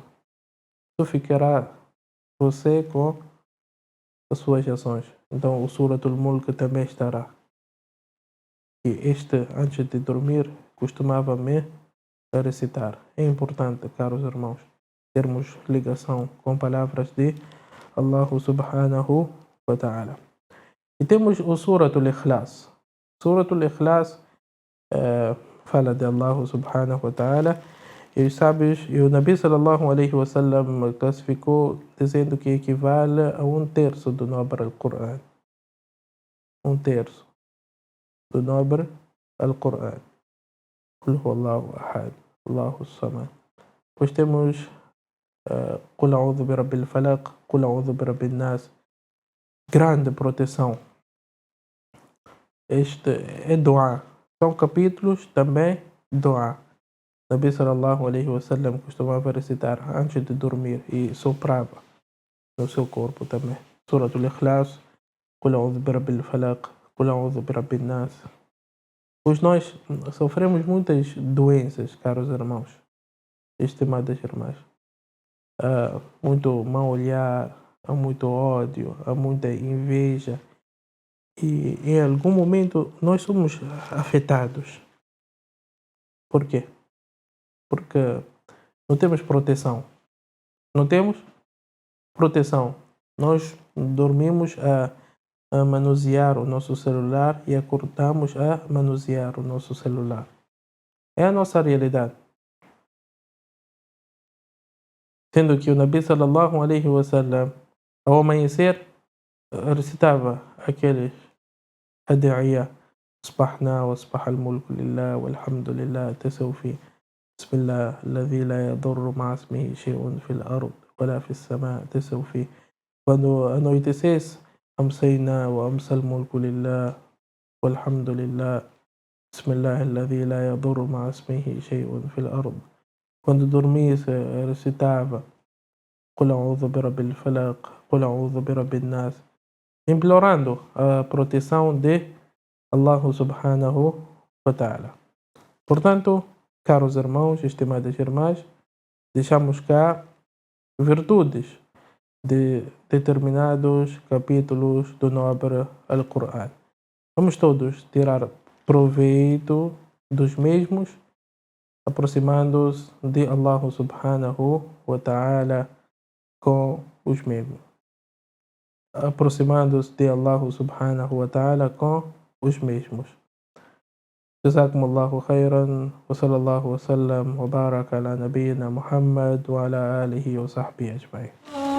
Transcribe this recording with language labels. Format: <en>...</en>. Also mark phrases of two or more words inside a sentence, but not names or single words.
<pt>Só ficará você com as suas ações. Então o</pt> <ar>سورة الملك</ar> <pt>também estará. E antes de dormir, costumava me recitar. É importante, caros irmãos, termos ligação com palavras de</pt> <ar>الله سبحانه وتعالى.</ar> <pt>E temos o</pt> <ar>سورة الإخلاص. سورة الإخلاص</ar> <pt>fala de</pt> <ar>الله سبحانه وتعالى.</ar> <pt>E os sábios, e o</pt> <ar>نبي صلى الله عليه وسلم</ar> <pt>classificou dizendo que equivale a 1/3 do nobre Al-Qur'an. 1/3 do nobre Al-Qur'an.</pt> <ar>قل هو الله أحد الله الصمد.</ar> <pt>Depois temos</pt> <ar>قل أعوذ برب الفلق, قل أعوذ برب الناس.</ar> <pt>Grande proteção. Este é dua. São capítulos também dua.</pt> <ar>نبي صلى الله عليه وسلم</ar> <pt>costumava recitar antes de dormir e soprava no seu corpo também.</pt> <ar>سورة الإخلاص, قل أعوذ برب الفلق قل أعوذ برب الناس.</ar> <pt>Pois nós sofremos muitas doenças, caros irmãos, estimadas irmãs. Há muito mau olhar, há muito ódio, há muita inveja. E em algum momento nós somos afetados. Por quê? Porque não temos proteção. Não temos proteção. Nós dormimos a manusear o nosso celular e acordamos a manusear o nosso celular. É a nossa realidade. Sendo que o</pt> <ar>نبي صلى الله عليه وسلم,</ar> <pt>ao amanhecer, recitava aqueles ad'iya,</pt> <ar>أصبحنا وأصبح الملك لله والحمد لله تسوفي بسم الله الذي لا يضر مع اسمه شيء في الأرض ولا في السماء تسوفي.</ar> <pt>Quando anoitecesse,</pt> <ar>أمسينا وأمسى الملك لله والحمد لله بسم الله الذي لا يضر مع اسمه شيء في الأرض.</ar> <pt>Quando dormisse, recitava</pt> <ar>قل أعوذ برب الفلق قل أعوذ برب الناس,</ar> <pt>implorando a proteção de</pt> <ar>الله سبحانه وتعالى.</ar> <pt>Portanto, caros irmãos, estimadas irmãs, deixamos cá virtudes de determinados capítulos do nobre Al-Qur'an. Vamos todos tirar proveito dos mesmos, aproximando-se de</pt> <ar>الله سبحانه وتعالى</ar> <pt>com os mesmos. Aproximando-se de</pt> <ar>الله سبحانه وتعالى</ar> <pt>com os mesmos.</pt> <ar>جزاكم الله خيرا وصلى الله وسلم وبارك على نبينا محمد وعلى آله وصحبه أجمعين.</ar>